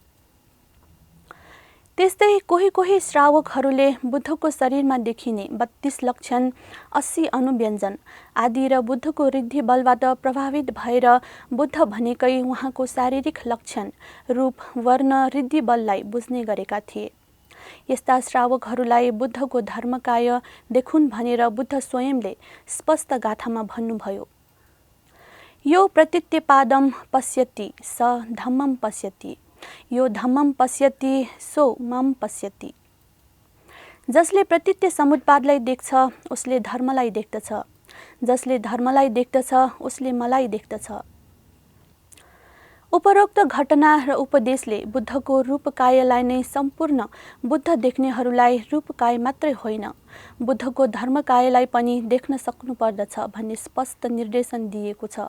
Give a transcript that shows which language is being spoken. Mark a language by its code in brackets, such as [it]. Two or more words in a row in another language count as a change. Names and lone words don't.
[ne] त्यस्तै कोही श्रावकहरूले बुद्धको शरीरमा देखिने 32 लक्षण, 80 अनुव्यञ्जन आदि र बुद्धको रिद्धि बलबाट प्रभावित भएर बुद्ध भनेकै उहाँको शारीरिक लक्षण, रूप, वर्ण, रिद्धि बललाई बुझ्ने गरेका थिए। यस्ता श्रावकहरूलाई बुद्धको धर्मकाय देखुन् भनेर बुद्ध स्वयंले स्पष्ट गाथामा भन्नुभयो, [pi] यो प्रतीत्यपादम पश्यति स धम्मम पश्यति, यो धम्मम पश्यति सो मम पश्यति। [ne] जसले प्रतीत्य समुत्पादलाई देख्छ उसले धर्मलाई देख्दछ, जसले धर्मलाई देख्दछ उसले मलाई देख्दछ। उपरोक्त घटना र उपदेशले बुद्धको रूपकायलाई नै सम्पूर्ण बुद्ध देख्नेहरूलाई रूपकाय मात्रै होइन, बुद्धको धर्मकायलाई पनि देख्न सक्नुपर्दछ भन्ने स्पष्ट निर्देशन दिएको छ।